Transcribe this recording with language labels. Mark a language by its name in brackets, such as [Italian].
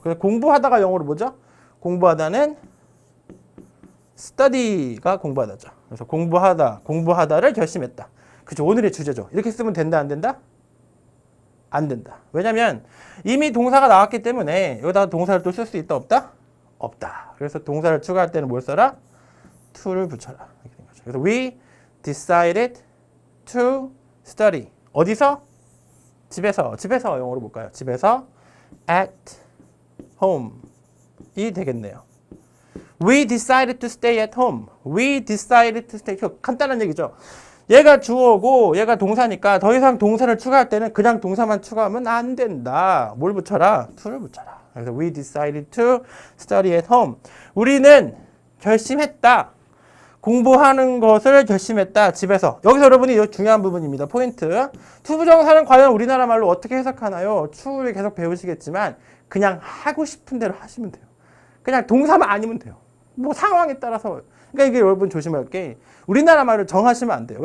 [Korean] 그래서 공부하다가 영어로 뭐죠? 공부하다는 study가 공부하다죠. 그래서 공부하다를 결심했다. 그죠? 오늘의 주제죠. 이렇게 쓰면 된다, 안 된다? 안 된다. 왜냐면 이미 동사가 나왔기 때문에 여기다가 동사를 또 쓸 수 있다, 없다? 없다. 그래서 동사를 추가할 때는 뭘 써라? to를 붙여라. 이렇게 된 거죠. [English] 그래서 we decided to study. [Korean] 어디서? 집에서. 집에서 영어로 볼까요? 집에서 at home 이 되겠네요. [English] We decided to stay at home. We decided to stay. 간단한 얘기죠. [Korean] 얘가 주어고 얘가 동사니까 더 이상 동사를 추가할 때는 그냥 동사만 추가하면 안 된다. 뭘 붙여라? to를 붙여라. [English] 그래서 we decided to study at home. [Korean] 우리는 결심했다. 공부하는 것을 결심했다. 집에서. 여기서 여러분이 중요한 부분입니다. 포인트. 투부정사는 과연 우리나라 말로 어떻게 해석하나요? 추후에 계속 배우시겠지만 그냥 하고 싶은 대로 하시면 돼요. 그냥 동사만 아니면 돼요. 뭐 상황에 따라서. 그러니까 이게 여러분 조심할 게 우리나라 말을 정하시면 안 돼요.